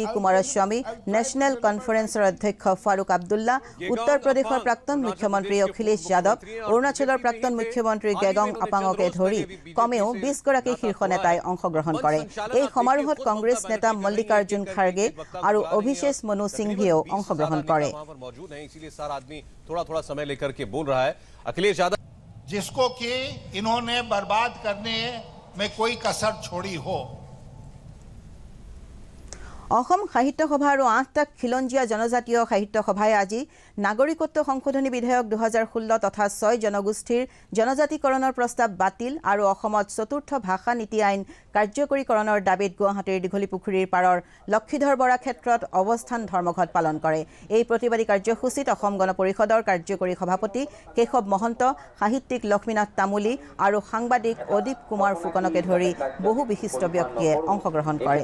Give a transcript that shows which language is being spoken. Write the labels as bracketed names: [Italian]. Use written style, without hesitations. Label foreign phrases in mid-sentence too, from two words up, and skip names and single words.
[Assamese] কুমাৰস্বামী নেশ্যনেল কনফাৰেন্সৰ অধ্যক্ষ ফাৰুক আব্দুল্লা উত্তৰ প্ৰদেশৰ প্ৰাক্তন মুখ্যমন্ত্ৰী অখিলেশ যাদৱ অৰুণাচলৰ প্ৰাক্তন মুখ্যমন্ত্ৰী গেগং আপাঙকে ধৰি কমেও 20 গৰাকী শীৰ্ষ নেতাই অংশগ্ৰহণ কৰে এই সমাৰোহত কংগ্ৰেছ নেতা মল্লিকাৰ্জুন খাৰগে আৰু অভিষেক মনু সিংভিয়েও অংশগ্ৰহণ কৰে [Hindi] थोड़ा समय लेकर के बोल रहा है अखिलेश यादव जिसको कि इन्होंने बर्बाद करने में कोई कसर छोड़ी हो [Assamese] অসম সাহিত্য সভা আৰু 8টা খিলঞ্জীয়া জনজাতীয় সাহিত্য সভাই আজি নাগৰিকত্ব সংশোধনী বিধেয়ক 2016 তথা 6 জনগোষ্ঠীৰ জনজাতিকৰণৰ প্ৰস্তাৱ বাতিল আৰু অসমত চতুৰ্থ ভাষা নীতি আইন কাৰ্যকৰীকৰণৰ দাবীত গুৱাহাটীৰ দীঘলীপুখুৰীৰ পাৰৰ লক্ষীধৰ বৰা ক্ষেত্ৰত অৱস্থান ধৰ্মঘট পালন কৰে এই প্ৰতিবাদী কাৰ্যসূচীত অসম গণ পৰিষদৰ কাৰ্যকৰী সভাপতি কেশৱ মহন্ত সাহিত্যিক লক্ষ্মীনাথ তামুলী আৰু সাংবাদিক অদীপ কুমাৰ ফুকনকে ধৰি বহু বিশিষ্ট ব্যক্তিয়ে অংশগ্ৰহণ কৰে